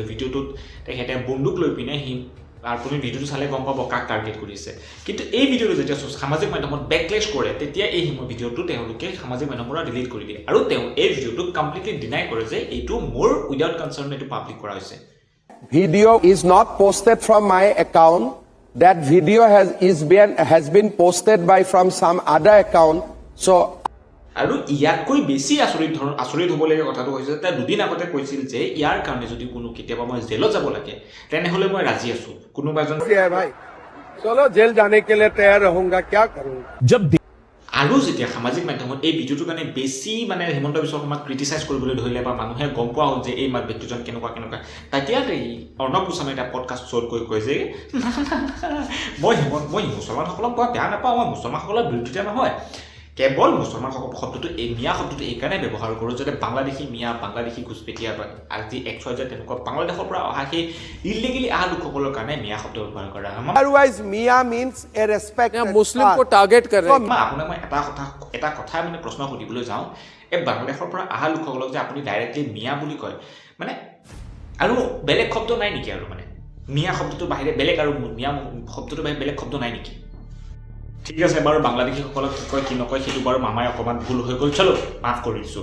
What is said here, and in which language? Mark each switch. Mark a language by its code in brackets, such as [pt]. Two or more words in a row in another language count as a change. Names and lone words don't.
[as] ভিডিঅ'টোত তেখেতে বন্দুক লৈ পিনে আপুনি ভিডিঅ'টো চালে গম পাব কাক টাৰ্গেট কৰিছে। কিন্তু এই ভিডিঅ'টো যেতিয়া সামাজিক মাধ্যমত বেকলেছ কৰে তেতিয়া এই ভিডিঅ'টো তেওঁলোকে সামাজিক মাধ্যমৰ পৰা ডিলিট কৰি দিয়ে আৰু তেওঁ এই ভিডিঅ'টোক [en] completely deny [as] কৰে যে এইটো মোৰ [en] without concern [as] এইটো পাব্লিক কৰা হৈছে। [en] Video is not posted from my account. That video has been posted by from some other account. So [as] আৰু ইয়াতকৈ বেছি আচৰিত হ'বলগীয়া কথাটো হৈছে যে 2 দিন আগতে কৈছিল যে ইয়াৰ কাৰণে যদি কোনো কেতিয়াবা মই জেলত যাব লাগে তেনেহ'লে মই ৰাজি আছোঁ। কোনোবা এজন [hi] भाई चलो जेल जाने के लिए तैयार रहूंगा, क्या करूँ। [as] আৰু যেতিয়া সামাজিক মাধ্যমত এই ভিডিঅ'টোৰ কাৰণে বেছি মানে হিমন্ত বিশ্ব শৰ্মাক ক্ৰিটিচাইজ কৰিবলৈ ধৰিলে বা মানুহে গম পোৱা হ'ল যে এই ব্যক্তিজন কেনেকুৱা তেতিয়া অৰ্ণৱ গোস্বামীয়ে এটা পডকাষ্ট শ্ব'ত কয় যে মই মুছলমানসকলক বৰ বেয়া নাপাওঁ, মই মুছলমানসকলৰ বিৰোধিতা নহয়, কেৱল মুছলমান শব্দটো মিয়া শব্দটো এইকাৰণে ব্যৱহাৰ কৰোঁ যাতে বাংলাদেশী মিয়া, বাংলাদেশী ঘুচপেটীয়া বা আজি XYZ তেনেকুৱা বাংলাদেশৰ পৰা অহা সেই ইলিগেলি অহা লোকসকলৰ কাৰণে মিয়া শব্দ ব্যৱহাৰ কৰা হয়। [en] Otherwise मियाँ means a respect. [hi] मुस्लिम को टारगेट कर रहे हैं। [as] আপোনাক মই এটা কথা মানে প্ৰশ্ন সুধিবলৈ যাওঁ, এই বাংলাদেশৰ পৰা অহা লোকসকলক যে আপুনি ডাইৰেক্টলি মিয়া বুলি কয় মানে আৰু বেলেগ শব্দ নাই নেকি? আৰু মানে মিয়া শব্দটোৰ বাহিৰে বেলেগ আৰু মিয়া শব্দটোৰ বাহিৰে বেলেগ শব্দ নাই নেকি? ঠিক আছে বাৰু, বাংলাদেশীসকলক কি কয় কি নকয় সেইটো বাৰু মামাই অকণমান ভুল হৈ গ'ল, চলো মাফ কৰি দিছোঁ।